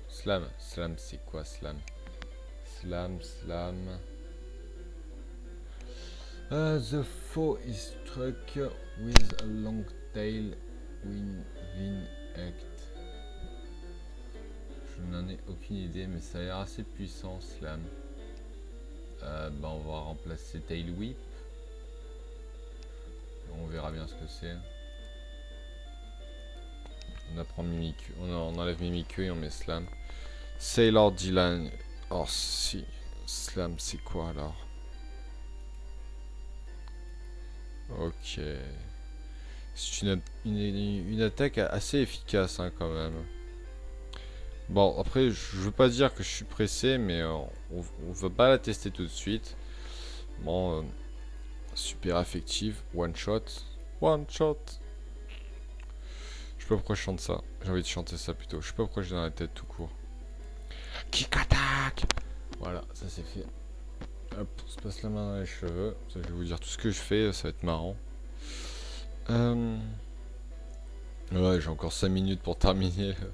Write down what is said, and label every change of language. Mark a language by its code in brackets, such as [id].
[fr] Slam, slam, c'est quoi slam? Slam, slam. [en] The foe is struck with a long tail win act. [fr] Je n'en ai aucune idée, mais ça a l'air assez puissant, slam. Bah on va remplacer tail whip. On verra bien ce que c'est. On apprend Mimikyu, on enlève Mimikyu et on met Slam. Sailor Dylan. Oh si. Slam c'est quoi alors? Ok. C'est une attaque assez efficace hein, quand même. Bon, après, je veux pas dire que je suis pressé, mais on va pas la tester tout de suite. Bon, [en] super effective, one shot. One shot. [fr] Je sais pas pourquoi je chante ça. J'ai envie de chanter ça plutôt. Je sais pas pourquoi j'ai dans la tête tout court. Kick attack. Voilà, ça c'est fait. Hop, on se passe la main dans les cheveux. Ça, je vais vous dire tout ce que je fais, ça va être marrant. Ouais, j'ai encore 5 minutes pour terminer.